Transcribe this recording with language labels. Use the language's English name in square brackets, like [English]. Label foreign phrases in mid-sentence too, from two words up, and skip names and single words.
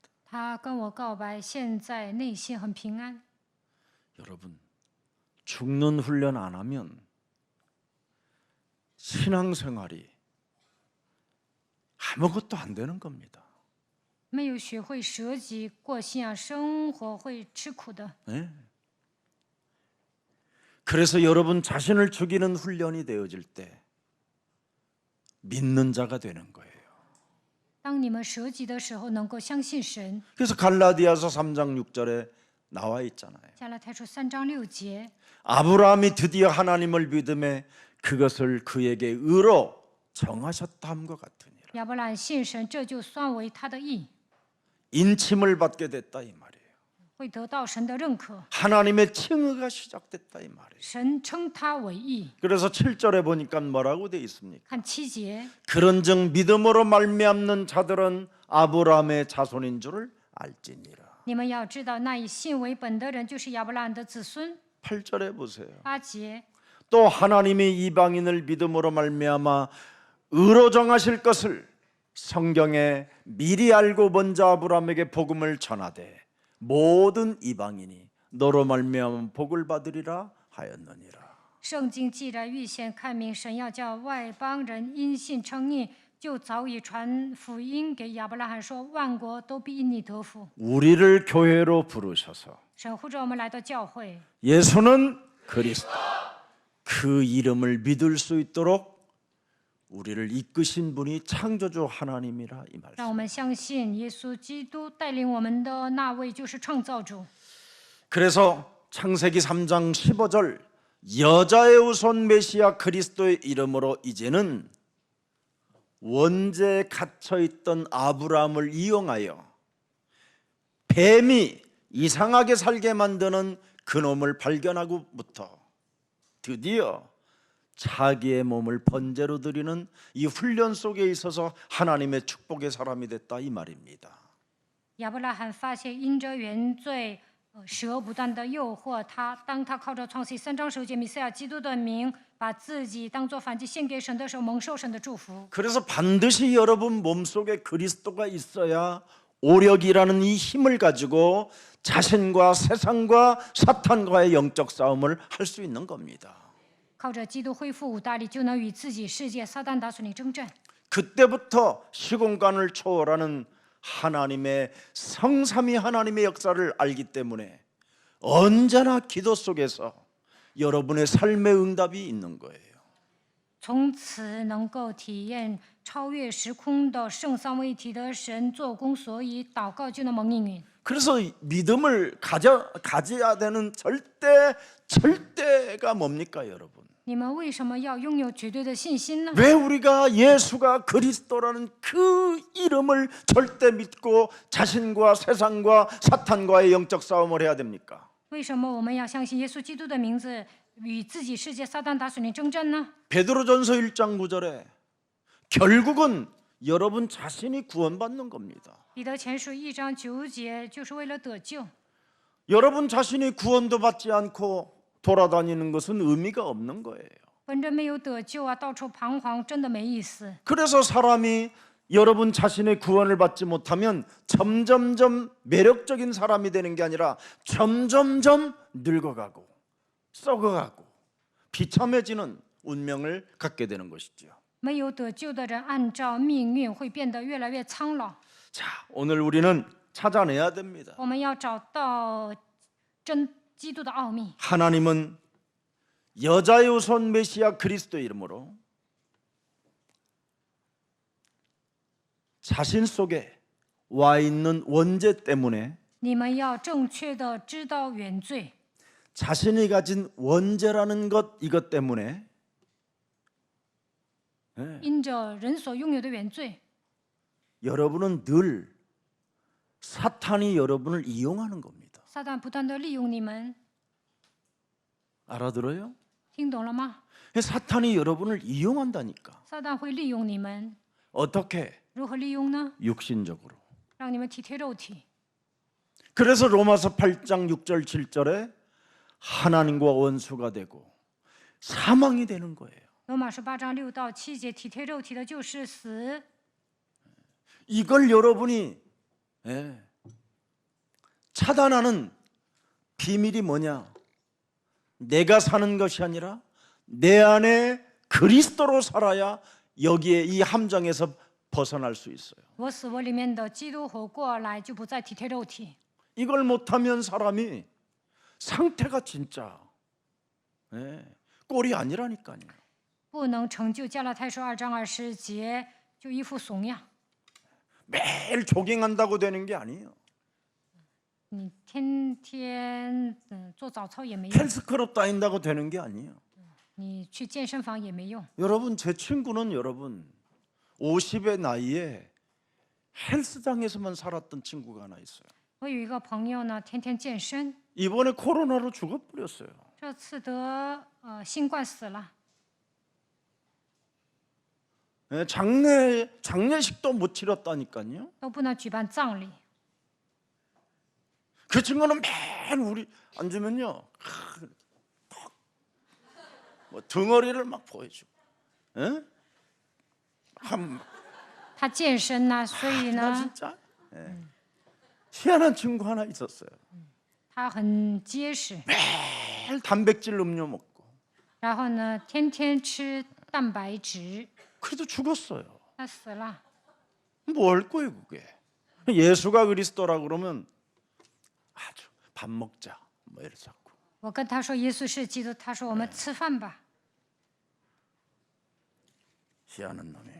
[Chinese] 他跟我告白，现在内心很平安。 [Korean] 여러분, 죽는 훈련 안 하면 신앙생활이 아무것도 안 되는 겁니다. [Chinese] 没有学会舍己过信仰生活，会吃苦的。 [Korean] 네. 그래서 여러분 자신을 죽이는 훈련이 되어질 때 믿는 자가 되는 거예요. [Chinese] 当你们舍己的时候，能够相信神。 [Korean] 그래서 갈라디아서 3장 6절에 나와 있잖아요. [Chinese] 加拉太书3章6节， [Korean] 아브라함이 드디어 하나님을 믿음에 그것을 그에게 의로 정하셨다 함과 같으니라. [Chinese] 亚伯兰信神，这就算为他的义， [Korean] 인침을 받게 됐다 이 말이에요. [Chinese] 会得到神的认可。 [Korean] 하나님의 칭의가 시작됐다 이 말이에요. [Chinese] 神称他为义。 [Korean] 그래서 7절에 보니까 뭐라고 돼 있습니까? [Chinese] 看7节， [Korean] 그런즉 믿음으로 말미암는 자들은 아브라함의 자손인 줄을 알지니라. [Chinese] 你们要知道，那以信为本的人就是亚伯兰的子孙。 [Korean] 8절에 보세요. [Chinese] 8节， [Korean] 또 하나님이 이방인을 믿음으로 말미암아 의로 정하실 것을 성경에 미리 알고 먼저 아브라함에게 복음을 전하되 모든 이방인이 너로 말미암아 복을 받으리라 하였느니라. [Chinese] 圣经既然预先看明神要叫外邦人因信称义，就早已传福音给亚伯拉罕说，万国都必因你得福。 [Korean] 우리를 교회로 부르셔서 [Chinese] 神呼召我们来到教会， [Korean] 예수는 그리스도 그 이름을 믿을 수 있도록 우리를 이끄신 분이 창조주 하나님이라 이 [Chinese] 让 [Korean] 말씀. [Chinese] 我们相信耶稣基督带领我们的那位就是创造主。 [Korean] 그래서 창세기 3장 15절 여자의 우선 메시아 그리스도의 이름으로 이제는 원죄에 갇혀있던 아브라함을 이용하여 뱀이 이상하게 살게 만드는 그놈을 발견하고부터 드디어 자기의 몸을 번제로 드리는 이 훈련 속에 있어서 하나님의 축복의 사람이 됐다 이 말입니다. [Chinese] 亚伯拉罕发现因着原罪，蛇不断的诱惑他。当他靠着创世3章9节弥赛亚基督的名，把自己当作燔祭献给神的时候，蒙受神的祝福。 [Korean] 그래서 반드시 여러분 몸속에 그리스도가 있어야 오력이라는 이 힘을 가지고 자신과 세상과 사탄과의 영적 싸움을 할 수 있는 겁니다. [Chinese] 靠着基督恢复五大力，就能与自己、世界、撒旦打属灵征战。 [Korean] 그때부터 시공간을 초월하는 하나님의 성삼위 하나님의 역사를 알기 때문에 언제나 기도 속에서 여러분의 삶의 응답이 있는 거예요. [Chinese] 从此能够体验超越时空的圣三位一体的神做工，所以祷告就能蒙应允。 [Korean] 그래서 믿음을 가져야 되는 절대가 뭡니까 여러분? [Chinese] 你们为什么要拥有绝对的信心呢？ [Korean] 왜 우리가 예수가 그리스도라는 그 이름을 절대 믿고 자신과 세상과 사탄과의 영적 싸움을 해야 됩니까? [Chinese] 为什么我们要相信耶稣基督的名字，与自己、世界、撒旦打属灵征战呢？ [Korean] 베드로전서 1장 9절에 결국은 여러분 자신이 구원받는 겁니다. [Chinese] 彼得前书1章9节，就是为了得救。 [Korean] 여러분 자신이 구원도 받지 않고 돌아다니는 것은 의미가 없는 거예요. [Chinese] 本着没有得救啊，到处彷徨，真的没意思。 [Korean] 그래서 사람이 여러분 자신의 구원을 받지 못하면 점점점 매력적인 사람이 되는 게 아니라 점점점 늙어가고 썩어가고 비참해지는 운명을 갖게 되는 것이죠. [Chinese] 没有得救的人，按照命运会变得越来越苍老。 [Korean] 자, 오늘 우리는 찾아내야 됩니다. [Chinese] 我们要找到真基督的奥秘。 [Korean] 하나님은 여자의 우선 메시아 그리스도 이름으로 자신 속에 와 있는 원죄 때문에 [Chinese] 你们要正确的知道原罪， [Korean] 자신이 가진 원죄라는 것 이것 때문에 [Chinese] 因着人所拥有的原罪， [Korean] 여러분은 늘 사탄이 여러분을 이용하는 겁니다. [Chinese] 撒旦不断的利用你们， [Korean] 알아들어요? [Chinese] 听懂了吗？ [Korean] 사탄이 여러분을 이용한다니까. [Chinese] 撒旦会利用你们， [Korean] 어떻게? [Chinese] 如何利用呢？ [Korean] 육신적으로. [Chinese] 让你们体贴肉体。 [Korean] 그래서 로마서 8장 6절 7절에 하나님과 원수가 되고 사망이 되는 거예요. [Chinese] 罗马书8章6到7节，体贴肉体的就是死。 [Korean] 이걸 여러분이 차단하는 비밀이 뭐냐? 내가 사는 것이 아니라 내 안에 그리스도로 살아야 여기에 이 함정에서 벗어날 수 있어요. [Chinese] 我死我里面的基督活过来，就不再体贴肉体。 [Korean] 이걸 못하면 사람이 상태가 진짜 꼴이 아니라니까요. [Chinese] 不能成就加拉太书2章20节，就一副怂样。 [Korean] 매일 조깅한다고 되는 게 아니에요. [Chinese] 你天天做早操也没用， [Korean] 헬스클럽 다닌다고 되는 게 아니에요. [Chinese] 你去健身房也没用。 [Korean] 여러분, 제 친구는 여러분 50의 나이에 헬스장에서만 살았던 친구가 하나 있어요. [Chinese] 我有一个朋友呢，天天健身， [Korean] 이번에 코로나로 죽어버렸어요. [Chinese] 这次得新冠死了， [Korean] 장례식도 못 치렀다니까요. [Chinese] 都不能举办葬礼。 [Korean] 그 친구는 매일 우리 앉으면요, 뭐 덩어리를 막 보여주고, 한 [Chinese] 他健身呢，所以 [Korean] 나 [Chinese] 呢， [Korean] 진짜 희한한 친구 하나 있었어요. [Chinese] 他很结实， [Korean] 매일 단백질 음료 먹고, [Chinese] 然后呢，天天吃蛋白质， [Korean] 그래도 죽었어요. [Chinese] 他死了。 [Korean] 뭐 할 거예요 그게? 예수가 그리스도라 그러면 아주 밥 먹자 뭐 이래 자꾸. [Chinese] 我跟他说耶稣是基督，他说我们吃饭吧。 [Korean] 희한한 놈이에요.